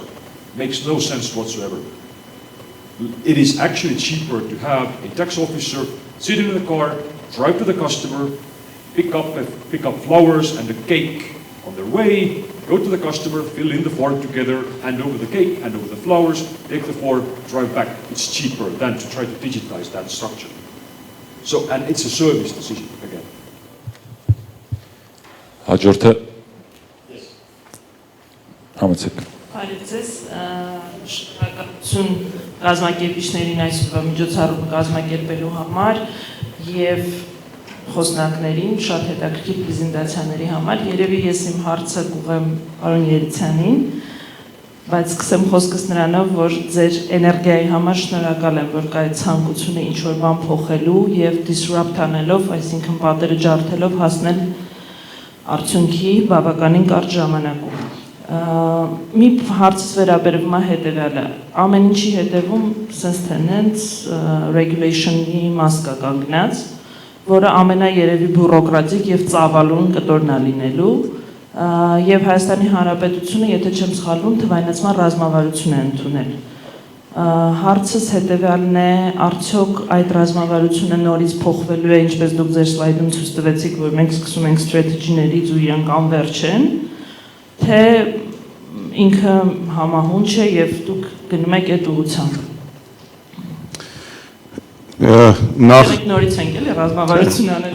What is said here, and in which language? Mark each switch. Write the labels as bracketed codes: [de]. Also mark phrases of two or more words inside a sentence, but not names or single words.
[en] Makes no sense whatsoever. It is actually cheaper to have a tax officer sit in the car, drive to the customer, pick up flowers and a cake on their way, go to the customer, fill in the form together, hand over the cake, hand over the flowers, take the form, drive back. It's cheaper than to try to digitize that structure. So, and it's a service decision again. [hy] Հաջորդը համեցեք։ Բարևձեզ, շնորհակալություն կազմակերպիչներին այսօրվա միջոցառումը կազմակերպելու համար եւ խոսնակներին շատ հետաքրքիր պրեզենտացիաների համար։ Երևի ես իմ հարցը կուղեմ պարոն Երիցյանին, բայց սկսեմ խոսքս նրանով, որ ձեր էներգիայի համար շնորհակալ եմ, որ կա այդ ցանկությունը ինչ-որ բան փոխելու եւ disrupt անելով, այսինքն պատերը ջարդելով հասնել արդյունքի բավականին կարճ ժամանակում։ Մի հարցս վերաբերվում է հետևյալը, ամեն ինչի հետևում [en] sense tenants regulation- [hy] ի մաս կա կանգնած, որը ամենաերևի բյուրոկրատիկ եւ ծավալուն կտորն է լինելու, եւ Հայաստանի Հանրապետությունը, եթե չեմ սխալվում, թվայնացման ռազմավարություն է ընդունել։ Հարցս հետևյալն է, արդյոք այդ ռազմավարությունը նորից փոխվելու է, ինչպես դուք ձեր սլայդում ցույց տվեցիք, որ մենք սկսում ենք strategy-ներից ու իրանք անվերջ են, թե ինքը համահունչ է եւ դուք գնում եք այդ ուղղությամբ։ Նորից ենք էլի ռազմավարություն անել։